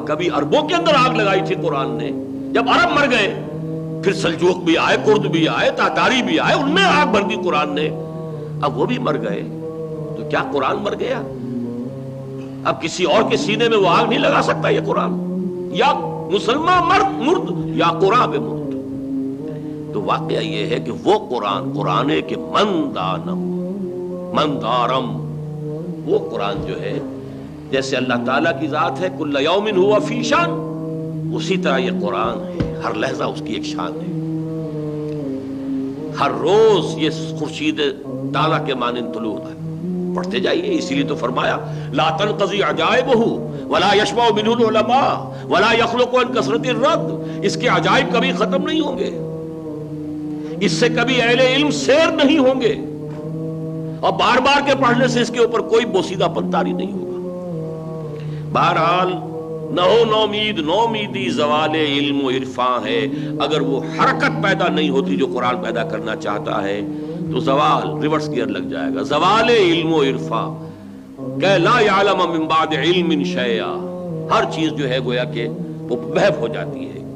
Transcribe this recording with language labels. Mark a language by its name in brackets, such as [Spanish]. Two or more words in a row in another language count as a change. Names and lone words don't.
[Urdu] کبھی عربوں کے اندر آگ لگائی تھی قرآن نے، جب عرب مر گئے پھر سلجوق بھی آئے، کرد بھی آئے، تاتاری بھی آئے، ان میں آگ بھر دی قرآن نے، اب وہ بھی مر گئے تو کیا قرآن مر گیا؟ اب کسی اور کے سینے میں وہ آگ نہیں لگا سکتا یہ قرآن، [Persian] یا مسلمان مرد یا قرآن مرد۔ [Urdu] تو واقعہ یہ ہے کہ وہ [Persian] قرآن کے من دارم، [Urdu] وہ قرآن جو ہے جیسے اللہ تعالیٰ کی ذات ہے [Arabic] کل یوم ہوا فی شان، [Urdu] اسی طرح یہ قرآن ہے، ہر لحظہ اس کی ایک شان ہے، ہر روز یہ خورشید تعالیٰ کے مانند طلوع ہوتا ہے، پڑھتے جائیے۔ [Arabic] اسی لیے تو فرمایا لا تنقضی عجائبہ ولا یشبع منہ العلماء ولا یخلق عن کثرت الرد، [Urdu] اس کے عجائب کبھی ختم نہیں ہوں گے، اس سے کبھی اہل علم سیر نہیں ہوں گے، اور بار بار کے پڑھنے سے اس کے اوپر کوئی بوسیدہ پن طاری نہیں ہوگا۔ بہرحال نہ ہو نومیدی زوال علم و عرفان ہے، اگر وہ حرکت پیدا نہیں ہوتی جو قرآن پیدا کرنا چاہتا ہے تو زوال [English] reverse gear [Urdu] لگ جائے گا، زوال علم و عرفان کہ [Arabic] لا یعلم من بعد علم شیئا، [Urdu] ہر چیز جو ہے گویا کہ وہ محو ہو جاتی ہے۔